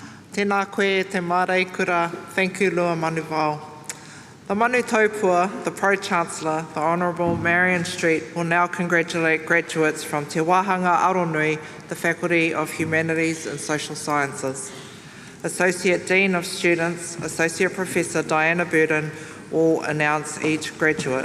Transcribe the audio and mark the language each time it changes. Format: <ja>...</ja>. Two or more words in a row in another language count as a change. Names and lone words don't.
<mi>Tēnā koe te māreikura.</mi> <en>Thank you, Lua Manuvao. The Manu Taupua, the Pro-Chancellor, the Honourable Marion Street, will now congratulate graduates from Te Wāhanga Aronui, the Faculty of Humanities and Social Sciences. Associate Dean of Students, Associate Professor Diana Burden will announce each graduate.</en>